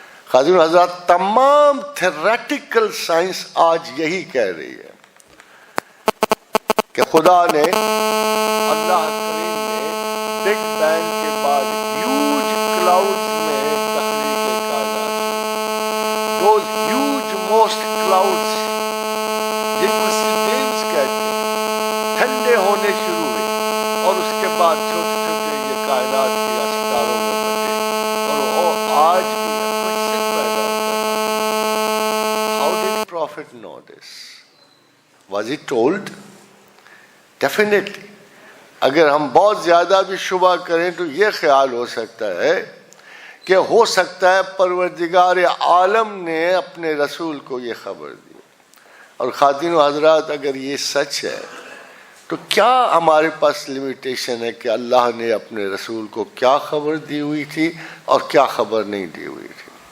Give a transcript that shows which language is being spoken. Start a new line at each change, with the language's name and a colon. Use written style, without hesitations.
Urdu: خادم حضرات، تمام theoretical science آج یہی کہہ رہی ہے کہ خدا نے، اللہ کریم نے بگ بینگ کے بعد ہیوج کلاؤڈز میں تخلیق کائنات،
English: those huge most clouds
Urdu: جن کو سیڈیمز کہتے ہیں، ٹھنڈے ہونے شروع ہوئے، اور اس کے بعد چھوٹے چھوٹے یہ کائنات کے ستاروں میں بٹے، اور وہ آج بھی کوشچن پیدا ہوتا ہے.
English: How did Prophet know this? Was he told? Definitely.
Urdu: اگر ہم بہت زیادہ بھی شبہ کریں تو یہ خیال ہو سکتا ہے کہ ہو سکتا ہے پروردگار عالم نے اپنے رسول کو یہ خبر دی. اور خواتین و حضرات، اگر یہ سچ ہے تو کیا ہمارے پاس لمیٹیشن ہے کہ اللہ نے اپنے رسول کو کیا خبر دی ہوئی تھی اور کیا خبر نہیں دی ہوئی تھی.